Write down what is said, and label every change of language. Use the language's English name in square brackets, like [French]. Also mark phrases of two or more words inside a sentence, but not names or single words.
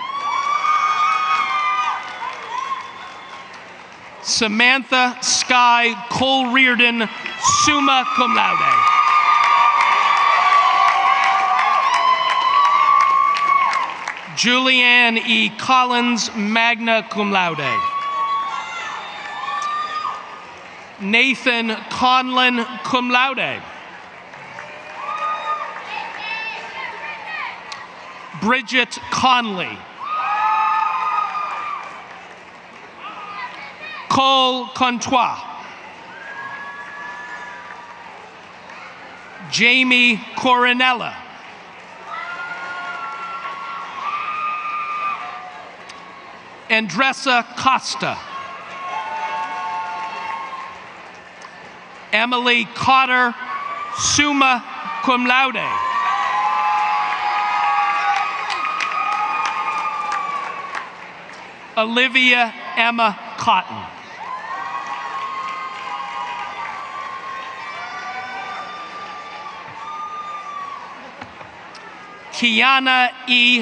[English] Samantha Sky Cole-Reardon, [Latin] summa cum laude. [English] Julianne E. Collins, [Latin] magna cum laude. [English] Nathan Conlon, [Latin] cum laude. [English] Bridget Conley. Cole Contois. Jamie Coronella. Andressa Costa. Emily Cotter, [Latin] summa cum laude. [English] Olivia Emma Cotton. Kiana E.